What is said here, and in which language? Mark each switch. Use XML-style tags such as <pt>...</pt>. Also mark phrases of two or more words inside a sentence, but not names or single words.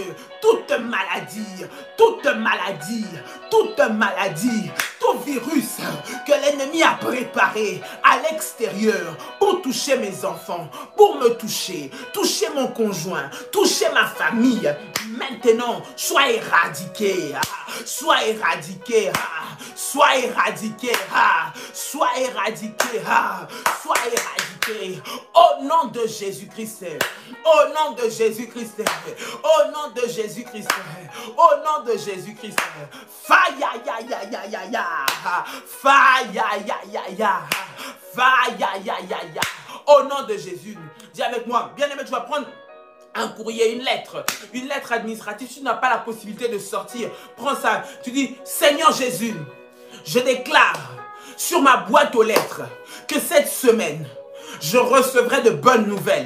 <fr>Toute maladie, toute maladie, toute maladie, tout virus que l'ennemi a préparé à l'extérieur pour toucher mes enfants, pour me toucher, toucher mon conjoint, toucher ma famille, maintenant, sois éradiqué, sois éradiqué, sois éradiqué, sois éradiqué, sois éradiqué, au nom de Jésus-Christ, au nom de Jésus-Christ, au nom de Jésus-Christ, au nom de Jésus-Christ, faille, ya, ya, ya, ya, ya, faille, ya, ya, ya, ya, faille, ya, ya, ya, ya, au nom de Jésus. Dis avec moi, bien-aimé, tu vas prendre un courrier, une lettre administrative. Si tu n'as pas la possibilité de sortir, prends ça. Tu dis, Seigneur Jésus, je déclare sur ma boîte aux lettres que cette semaine, je recevrai de bonnes nouvelles.</fr>